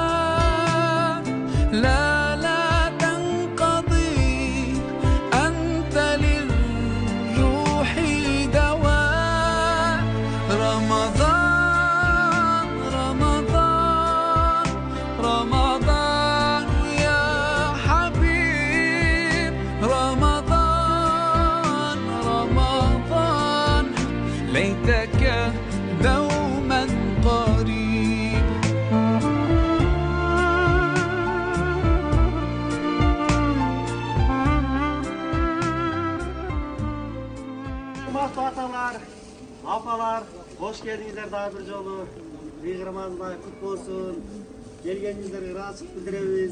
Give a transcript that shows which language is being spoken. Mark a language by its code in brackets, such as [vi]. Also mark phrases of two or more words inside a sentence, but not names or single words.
[ar] لا تنقضي أنت للروح دواء رمضان رمضان رمضان يا حبيب رمضان رمضان ليتك دوما قريب [ky] Урматтуу аталар, апалар, кош келдиңиздер дагы бир жолу. Бийик Рамазан кут болсун. Келгениңиздерге ыраазычылык билдиребиз.